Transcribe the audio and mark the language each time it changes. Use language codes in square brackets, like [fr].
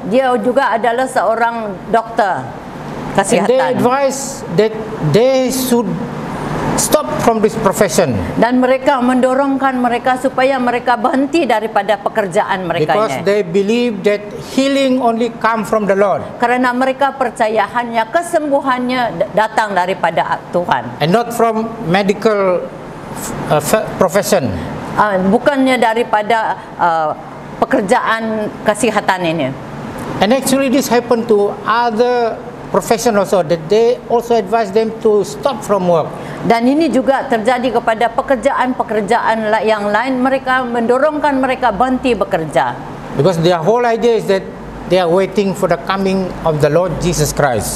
[ms] dia juga adalah seorang doktor [en] And they [ms] kesihatan. [en] advise that they should stop from this profession [ms] Dan mereka mendorongkan mereka supaya mereka berhenti daripada pekerjaan mereka [en] because [ms] ini. [en] they believe that healing only come from the Lord [ms] Kerana mereka percaya hanya kesembuhannya datang daripada Tuhan, [en] and not from medical profession. [ms] bukannya daripada pekerjaan kesihatan ini. [en] And actually this happened to other profession also, that they also advise them to stop from work. [ms] Dan ini juga terjadi kepada pekerjaan-pekerjaan yang lain, mereka mendorongkan mereka berhenti bekerja. [en] Because their whole idea is that they are waiting for the coming of the Lord Jesus Christ.